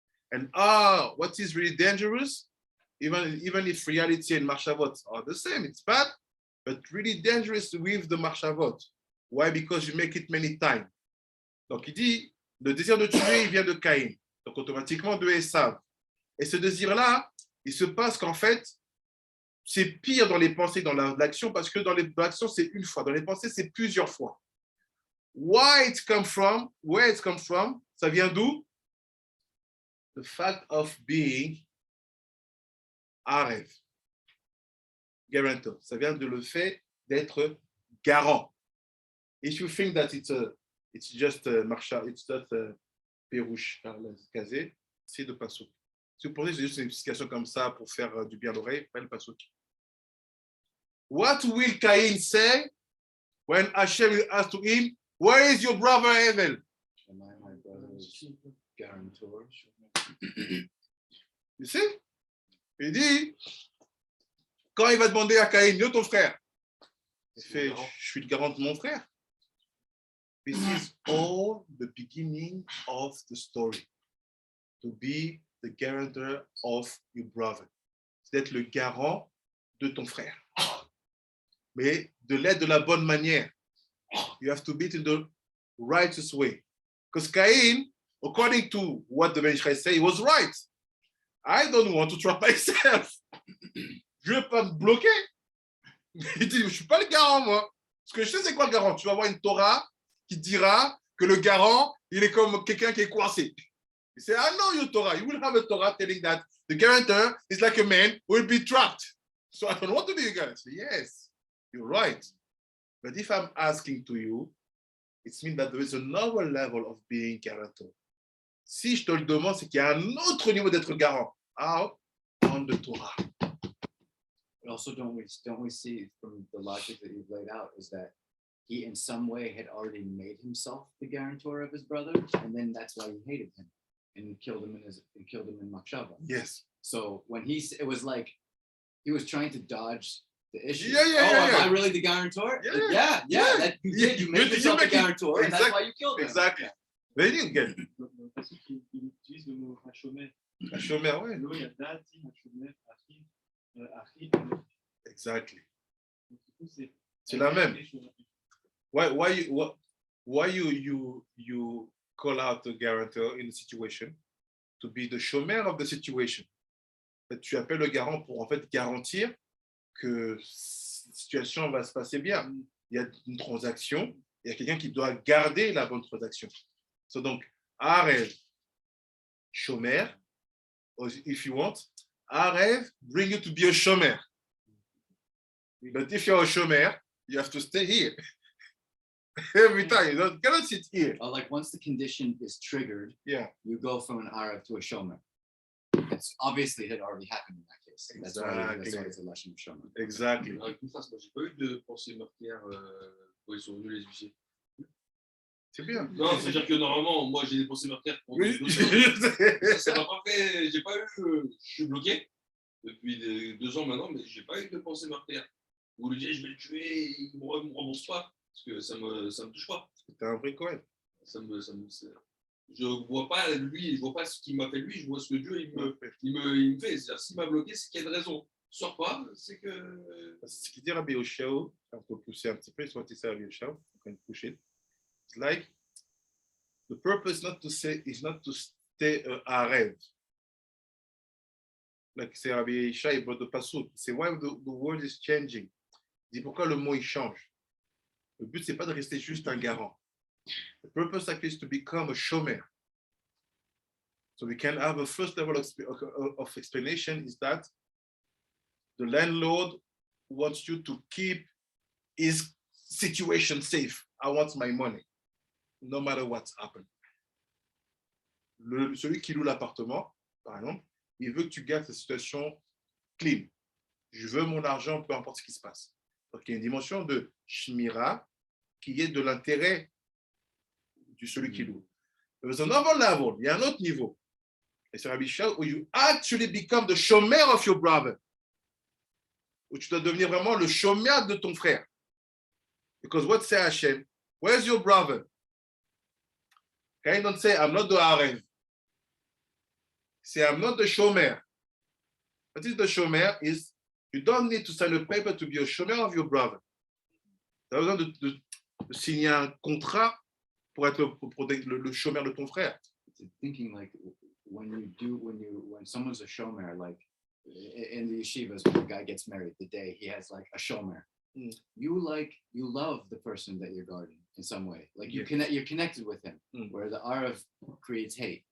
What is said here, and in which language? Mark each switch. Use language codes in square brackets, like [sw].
[en] And what is really dangerous, even if reality and Marshavot are the same, it's bad, but really dangerous with the Marshavot. Why? Because you make it many times. [fr] Donc il dit, le désir de tuer, il vient de Caïn, donc automatiquement de Esav. Et ce désir-là, il se passe qu'en fait, c'est pire dans les pensées, dans l'action, parce que dans l'action, c'est une fois. Dans les pensées, c'est plusieurs fois. [en] Where it come from, [fr] ça vient d'où? [en] The fact of being Arev, Garuantor. [fr] Ça vient de le fait d'être garant. [en] If you think that it's just Marshall, it's not [fr] Pérouche, Kazé, c'est de Passouk. Si vous pensez que c'est juste une explication comme ça pour faire du bien à l'oreille, pas le Passouk. [en] What will Cain say when Hashem will ask to him, where is your brother Abel? My brother's Garuantor. [fr] Tu sais? Il dit, quand il va demander à Caïn, yo ton frère, il fait, je suis le garant de mon frère. [en] This is all the beginning of the story. To be the guarantor of your brother. [fr] C'est d'être le garant de ton frère. Mais de l'être de la bonne manière. [en] You have to be it in the righteous way. Because Cain, according to what the Mishlei say, he was right. I don't want to trap myself. [fr] Je ne veux pas me bloquer. Il dit, je ne suis pas le garant, moi. Ce que je sais, c'est quoi le garant? Tu vas avoir une Torah qui dira que le garant, il est comme quelqu'un qui est coincé. Il dit, [en] I know your Torah. You will have a Torah telling that the guarantor is like a man who will be trapped. So I don't want to be a guarantor. Yes, you're right. But if I'm asking to you, it means that there is another level of being guarantor. [fr] Si je te le demande, c'est qu'il y a un autre niveau d'être garant. [en] How? On the Torah. But also, don't we see from the logic that you've laid out is that he in some way had already made himself the guarantor of his brother, and then that's why he hated him and killed him in Machshava. Yes. So when it was like he was trying to dodge the issue. Yeah. Am I really the guarantor? Yeah. That you did. You made yourself the guarantor, and that's why you killed him. Exactly. Very good. [fr] Parce qu'il utilise le mot HaShomer. HaShomer, oui. Il y a Dati, HaShomer, Achi. [en] Exactly. [fr] C'est la même. [en] Why you call out the guarantor in the situation to be the Shomer of the situation? [fr] Tu appelles le garant pour en fait garantir que la situation va se passer bien. Il y a une transaction, il y a quelqu'un qui doit garder la bonne transaction. [en] So donc, Arev, Shomer, if you want, Arev bring you to be a Shomer. But if you're a Shomer, you have to stay here. Every time, you cannot sit here. Like once the condition is triggered, you go from an Arab to a Shomer. It's obviously it had already happened in that case. That's why it's a lesson of Shomer. Exactly. [fr] Moi, j'ai pas eu de pensée meurtrière quand ils sont venus les huissiers. C'est bien. Non, c'est-à-dire que normalement, moi j'ai des pensées meurtrières pour oui. Ça m'a pas fait. J'ai pas eu. Je suis bloqué depuis 2 ans maintenant, mais j'ai pas eu de pensée meurtrière. Vous lui dites, je vais le tuer, il me rembourse pas, parce que ça me touche pas. T'es un vrai Cohen. Je vois pas lui, je vois pas ce qu'il m'a fait lui, je vois ce que Dieu il me fait. C'est-à-dire, s'il m'a bloqué, c'est qu'il y a une raison. Sors pas, c'est que. C'est ce qu'il dit Rabbi Yoshao, on peut pousser un petit peu, soit il sait Rabbi Yoshao, on peut pousser. [en] It's like the purpose is not to stay a rêve. Like c'est Rabbi Yoshao, il brought the pasuk. C'est why the world is changing. [fr] Il dit pourquoi le mot il change. Le but c'est pas de rester juste un garant. [en] The purpose actually is to become a shomer. So we can have a first level of explanation is that the landlord wants you to keep his situation safe. I want my money, no matter what's happened. [fr] Celui qui loue l'appartement, par exemple, il veut que tu gardes ta situation clean. Je veux mon argent, peu importe ce qui se passe. Donc, il y a une dimension de shmira qui est de l'intérêt de celui qui loue. [en] There's another level, [fr] il y a un autre niveau. Et c'est [en] Rabbi Shal, où you actually become the shomer of your brother. [fr] Où tu dois devenir vraiment le shomer de ton frère. [en] Because what say Hashem? Where's your brother? Okay, don't say, I'm not the Arev. Say, I'm not the shomer. What is the shomer? Is you don't need to sign a paper to be a shomer of your brother. [fr] Tu as besoin de signer un contrat pour être le shomer de ton frère. [en] Thinking like when someone's a shomer, like in the yeshivas, when a guy gets married, the day he has like a shomer. You love the person that you're guarding in some way. Like you're connected with him, where the Arav creates hate.